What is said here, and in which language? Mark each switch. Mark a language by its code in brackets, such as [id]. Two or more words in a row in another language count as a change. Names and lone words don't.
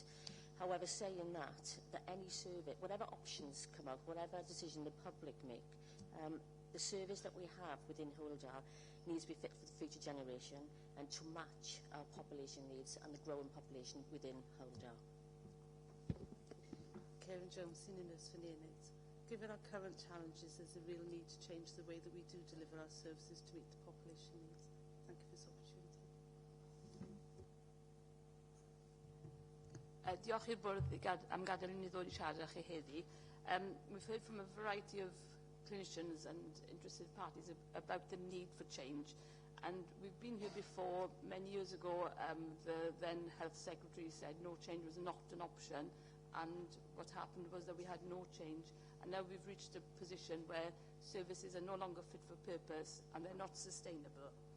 [en] However, saying that any survey, whatever options come out, whatever decision the public make, the service that we have within Hywel Dda needs to be fit for the future generation and to match our population needs and the growing population within Hywel Dda. Karen Jones, Senior Nurse for Neonates. Given our current challenges, there's a real need to change the way that we do deliver our services to meet the population needs. Thank you for this opportunity. [cy] Diolch i'r bwrdd am gadael i ni ddod i siarad â chi heddi. [en] We've heard from a variety of clinicians and interested parties about the need for change. And we've been here before. Many years ago, the then Health Secretary said no change was not an option. And what happened was that we had no change. And now we've reached a position where services are no longer fit for purpose and they're not sustainable.